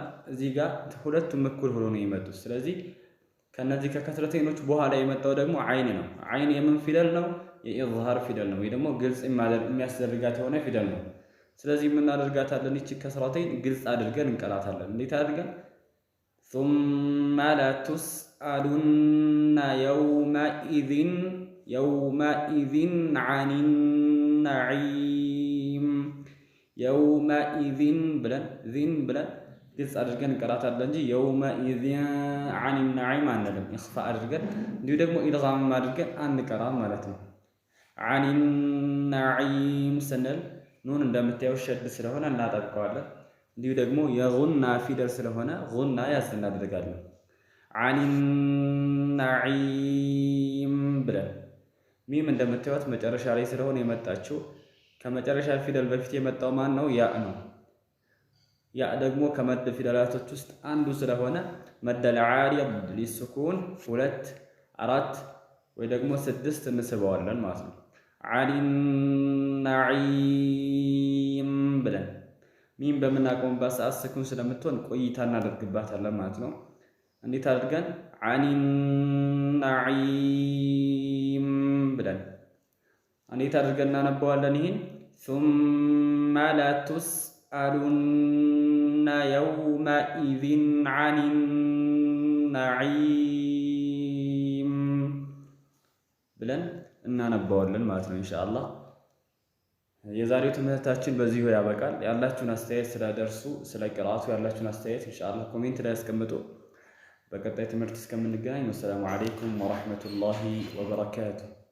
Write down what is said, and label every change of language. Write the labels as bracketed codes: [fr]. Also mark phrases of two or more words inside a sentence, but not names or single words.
[am] እዚህ ጋር ሁለቱም እኩል ሆኖ ነው የመጡት። ስለዚህ ከነዚህ ከከስረተይኖች በኋላ የመጣው ደግሞ አይን ነው። አይን የምን ፊደል ነው? የኢዝሃር ፊደል ነው፣ ወይ ደግሞ ግልጽ የሚያስደርጋት የሆነ ፊደል ነው። ስለዚህ የምናደርጋታለን ይቺ ከስራተይን ግልጽ አድርገን እንቀራታለን። እንዴት አድርገን? [ar] ثم لتسألن يومئذ عن النعيم يومئذ [am] ብለን ዚን ብለን ግልጽ አድርገን እንቀራታለን እንጂ የውመኢዝ [ar] عن النعيم [am] አንልም። ኢኽፋ አድርገን እንዲሁ ደግሞ ኢድጋም አድርገን አንቀራም ማለት ነው። [ar] عن النعيم [am] ስንል ኑን እንደምታየው ሸድ ስለሆነ እናጠብቀዋለን። እንዲሁ ደግሞ የጉና ፊደል ስለሆነ ጉና ያዝ እናደርጋለን። [ar] عن النعيم [am] ብለን ሚም እንደምታዩት መጨረሻ ላይ ስለሆነ የመጣችው ከመጨረሻ ፊደል በፊት የመጣው ማን ነው? ያ ነው። ያ ደግሞ ከመድ ፊደላቶች ውስጥ አንዱ ስለሆነ [ar] مد العارض للسكون [am] 2 4 ወይ ደግሞ 6 እንስበዋለን ማለት ነው። [ar] عن النعيم [am] ብለን ሚም በምናቆምባት ሰዓት ስኩን ስለምትሆን ቆይታ እናደርግባታለን ማለት ነው። እንዴት አድርገን? [ar] عن النعيم [am] ብለን እንዴት አድርገን እናነባዋለን? ይሄን [ar] ثم لتسألن يومئذ عن النعيم [am] ብለን እናነባዋለን ማለት ነው ኢንሻአላህ። የዛሬው ትምህርታችን በዚሁ ያበቃል። ያላችሁን አስተያየት ስለደርሱ ስለ ቅራአቱ ያላችሁን አስተያየት ኢንሻአላህ ኮሜንት ላይ አስቀምጡ። በቀጣይ ትምህርት እስከምንገናኝ [ar] والسلام عليكم ورحمة الله وبركاته።